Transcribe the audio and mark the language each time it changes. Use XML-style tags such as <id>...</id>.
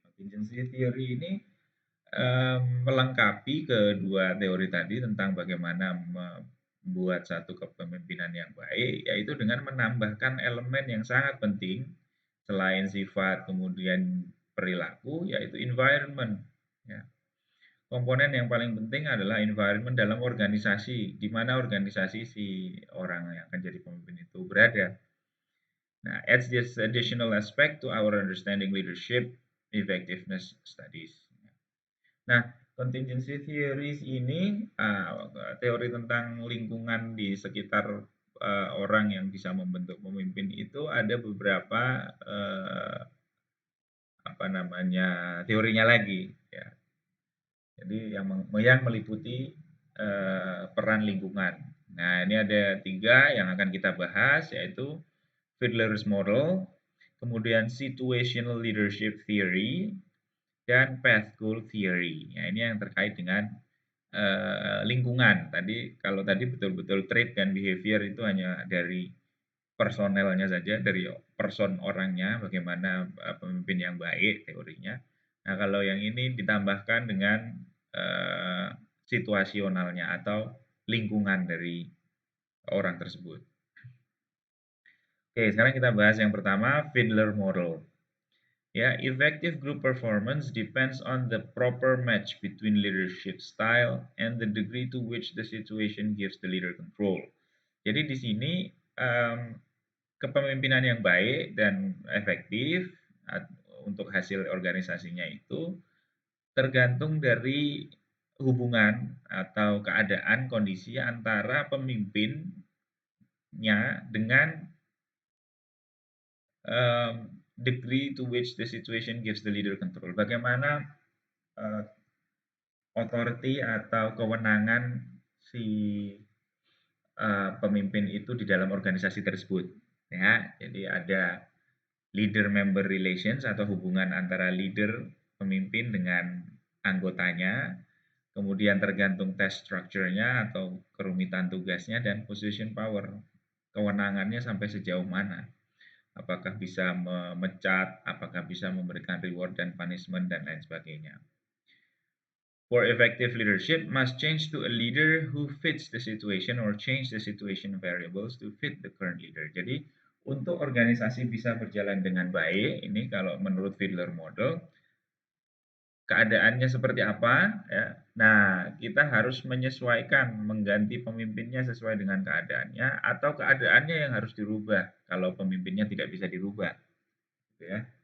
<id>Contingency theory ini melengkapi kedua teori tadi tentang bagaimana membuat satu kepemimpinan yang baik, yaitu dengan menambahkan elemen yang sangat penting selain sifat kemudian perilaku, yaitu environment. Ya. Komponen yang paling penting adalah environment dalam organisasi, di mana organisasi si orang yang akan jadi pemimpin itu berada.</id> <en>Nah, adds this additional aspect to our understanding leadership effectiveness studies.</en> <id>Nah, contingency theories ini teori tentang lingkungan di sekitar orang yang bisa membentuk pemimpin itu ada beberapa apa namanya teorinya lagi. Ya. Jadi yang meliputi peran lingkungan. Nah, ini ada 3 yang akan kita bahas, yaitu Fiedler's Model, kemudian Situational Leadership Theory, dan Path Goal Theory. Nah, ini yang terkait dengan lingkungan. Kalau tadi betul-betul trait dan behavior itu hanya dari personelnya saja, dari person orangnya, bagaimana pemimpin yang baik teorinya. Nah, kalau yang ini ditambahkan dengan situasionalnya atau lingkungan dari orang tersebut. Oke, sekarang kita bahas yang pertama, Fiedler Model.</id> <en>Ya, effective group performance depends on the proper match between leadership style and the degree to which the situation gives the leader control.</en> <id>Jadi di sini kepemimpinan yang baik dan efektif untuk hasil organisasinya itu tergantung dari hubungan atau keadaan kondisi antara pemimpinnya dengan</id> <en>degree to which the situation gives the leader control.</en> <id>Bagaimana authority atau kewenangan si pemimpin itu di dalam organisasi tersebut. Ya, jadi ada leader-member relations atau hubungan antara leader pemimpin dengan anggotanya, kemudian tergantung task structure-nya atau kerumitan tugasnya dan position power, kewenangannya sampai sejauh mana. Apakah bisa memecat, apakah bisa memberikan reward dan punishment, dan lain sebagainya.</id> <en>For effective leadership must change to a leader who fits the situation or change the situation variables to fit the current leader.</en> <id>Jadi untuk organisasi bisa berjalan dengan baik, ini kalau menurut Fiedler Model, keadaannya seperti apa, ya. Nah, kita harus menyesuaikan, mengganti pemimpinnya sesuai dengan keadaannya, atau keadaannya yang harus dirubah kalau pemimpinnya tidak bisa dirubah. Gitu ya.</id>